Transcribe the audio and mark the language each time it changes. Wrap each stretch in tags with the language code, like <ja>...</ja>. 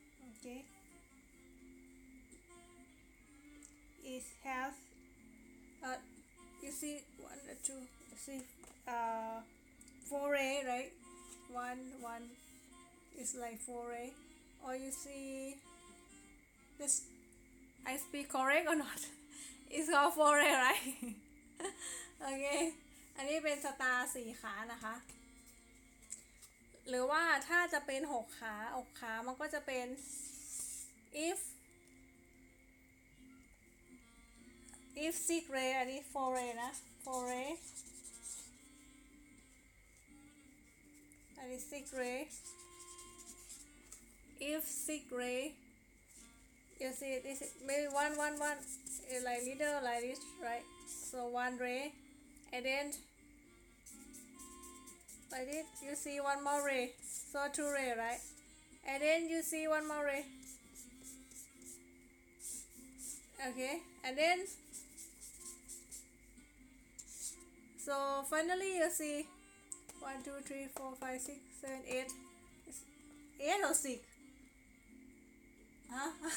<en>Okay, it has you see 1 2, you see 4 ray, right? One is like 4 ray. Or you see this, I speak correct or not? It's called 4 ray, right?</en> <th>โอเค อันนี้เป็นสตาร์4ขานะคะ หรือว่าถ้าจะเป็น6ขามันก็จะเป็น</th> <en>if 6 ray อันนี้ 4 ray นะ 4 ray อันนี้ 6 ray if 6 ray you see this maybe one like little like this, right? So 1 ray, and then like this you see one more ray, so 2 ray, right? And then you see one more ray. Okay, and then so finally you see 1 2 3 4 5 6 7 8 8 or 6, huh?</en>